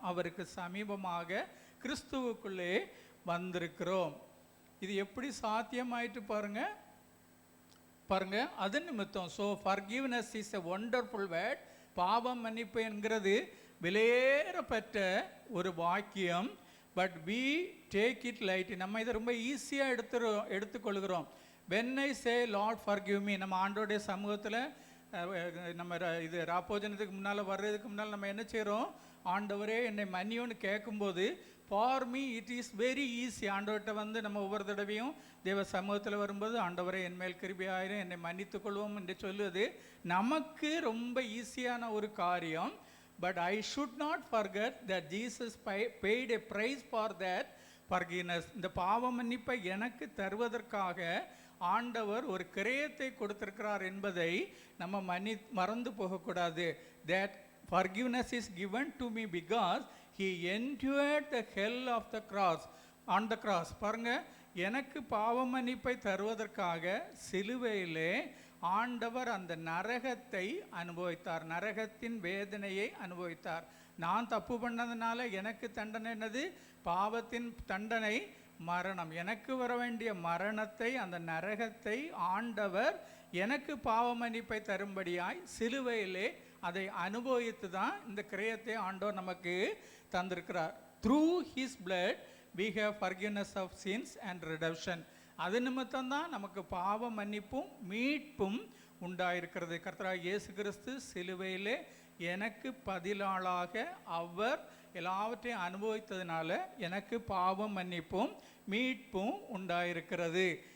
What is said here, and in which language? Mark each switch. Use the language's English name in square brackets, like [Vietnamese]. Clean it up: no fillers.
[Tamil] அவருக்கு சமீபமாக கிறிஸ்துவுக்குள்ளே வந்திருக்கிறோம். இது எப்படி சாத்தியமாயிட்டு பாருங்க. அது நிமித்தம். [English] So forgiveness is a wonderful word. [Tamil] பாவம் மன்னிப்பு என்கிறது விலையேறப்பட்ட ஒரு வாக்கியம். But [English] we take it lightly. [Tamil] நம்ம இதை ரொம்ப ஈஸியாக எடுத்துக்கொள்கிறோம். [English] when I say Lord forgive me, [Tamil] நம்ம ஆண்டோடைய சமூகத்தில் நம்ம இது ராப்போஜனத்துக்கு முன்னால் வர்றதுக்கு முன்னால் நம்ம என்ன செய்கிறோம்? ஆண்டவரே என்னை மன்னியோன்னு கேட்கும்போது [English] For me it is very easy. [Tamil] ஆண்டவர்கிட்ட நம்ம ஒவ்வொரு தடவையும் தேவ சமூகத்தில் வரும்போது ஆண்டவரே என் மேல் கிருபையாயிரும், என்னை மன்னித்துக் கொள்வோம் என்று சொல்லுவது நமக்கு ரொம்ப ஈஸியான ஒரு காரியம். [English] But I should not forget that Jesus paid a price for that forgiveness. [Tamil] இந்த பாவ மன்னிப்பை எனக்கு தருவதற்காக ஆண்டவர் ஒரு கிரயத்தை கொடுத்திருக்கிறார் என்பதை நம்ம மறந்து போகக்கூடாது. [English] that forgiveness is given to me because he endured the hell of the cross on the cross. [Tamil] பாருங்க, எனக்கு பாவ மன்னிப்பை தருவதற்காக சிலுவையிலே ஆண்டவர் அந்த நரகத்தை அனுபவித்தார், நரகத்தின் வேதனையை அனுபவித்தார். நான் தப்பு பண்ணதுனால எனக்கு தண்டனை என்னது? பாவத்தின் தண்டனை மரணம். எனக்கு வர வேண்டிய மரணத்தை, அந்த நரகத்தை ஆண்டவர் எனக்கு பாவ மன்னிப்பை தரும்படியாய் சிலுவையிலே அதை அனுபவித்து தான் இந்த கிரயத்தை ஆண்டவர் நமக்கு தந்திருக்கிறார். [English] Through his blood we have forgiveness of sins and redemption. [Tamil] அது நிமித்தம் தான் நமக்கு பாவ மன்னிப்பும் மீட்பும் உண்டாயிருக்கிறது. கர்த்தராகிய இயேசு கிறிஸ்து சிலுவையிலே எனக்கு பதிலாளாக அவர் எல்லாவற்றையும் அனுபவித்ததுனால எனக்கு பாவ மன்னிப்பும் மீட்பும் உண்டாயிருக்கிறது.